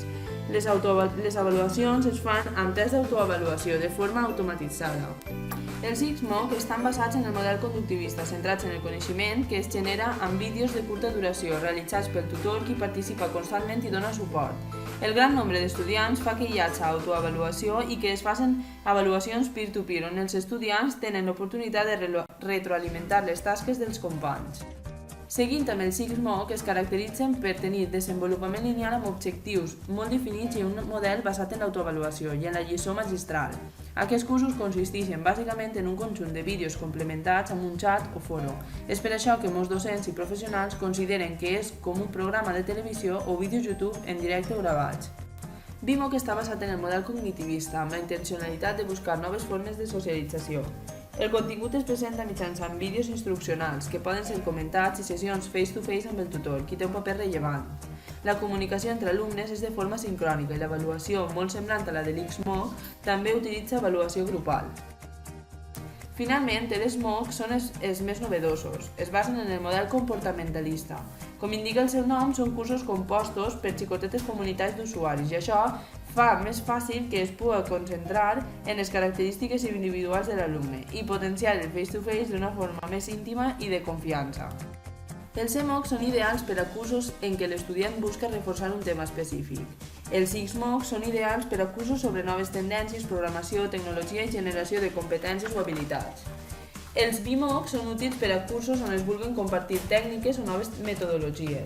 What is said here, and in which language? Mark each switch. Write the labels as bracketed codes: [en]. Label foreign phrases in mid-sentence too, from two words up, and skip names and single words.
[ca] Les avaluacions es fan amb tests d'autoavaluació de forma automatitzada. Els XMOOC estan basats en el model conductivista, centrats en el coneixement que es genera amb vídeos de curta duració realitzats pel tutor qui participa constantment i dona suport. El gran nombre d'estudiants fa que hi hagi autoavaluació i que es facin avaluacions [en] peer-to-peer [ca] on els estudiants tenen l'oportunitat de retroalimentar les tasques dels companys. Seguint amb els XMOOC es caracteritzen per tenir desenvolupament lineal amb objectius molt definits i un model basat en l'autoavaluació i en la lliçó magistral. Aquests cursos consisteixen bàsicament en un conjunt de vídeos complementats amb un xat o foro. És per això que molts docents i professionals consideren que és com un programa de televisió o vídeos YouTube en directe o gravats. BMOOC està basat en el model cognitivista amb la intencionalitat de buscar noves formes de socialització. El contingut es presenta mitjançant vídeos instruccionals que poden ser comentats i sessions [en] face-to-face [ca] amb el tutor, qui té un paper rellevant. La comunicació entre alumnes és de forma sincrònica i l'avaluació, molt semblant a la de l'XMOOC, també utilitza avaluació grupal. Finalment, els MOOC són els més novedosos. Es basen en el model comportamentalista. Com indica el seu nom, són cursos compostos per xicotetes comunitats d'usuaris i això fa més fàcil que es pugui concentrar en les característiques individuals de l'alumne i potenciar el [en] face-to-face [ca] d'una forma més íntima i de confiança. Els CMOOC són ideals per a cursos en què l'estudiant busca reforçar un tema específic. Els XMOOC són ideals per a cursos sobre noves tendències, programació, tecnologia i generació de competències o habilitats. Els BMOOC són útils per a cursos on es vulguin compartir tècniques o noves metodologies.